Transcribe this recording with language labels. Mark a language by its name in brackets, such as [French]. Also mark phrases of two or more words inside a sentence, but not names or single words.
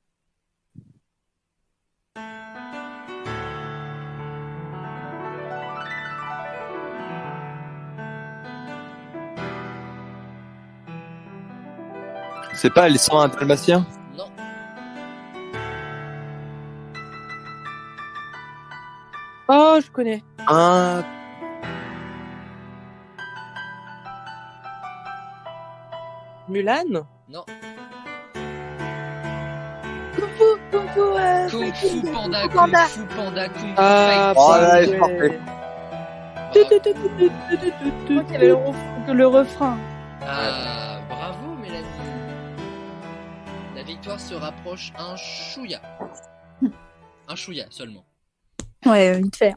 [French] C'est pas les 101 Dalmatiens? Non. Oh, je connais. Ah, Mulan. Non. Kung Fu, Kung Fu Panda, Kung Panda. Fu Panda, Kung Fu Ah, Fight. Oh là, ouais. elle est parfaite. Je crois qu'il y avait le refrain. Ah, bravo, Mélanie. La victoire se rapproche un chouïa. Un chouïa seulement. Ouais, vite fait.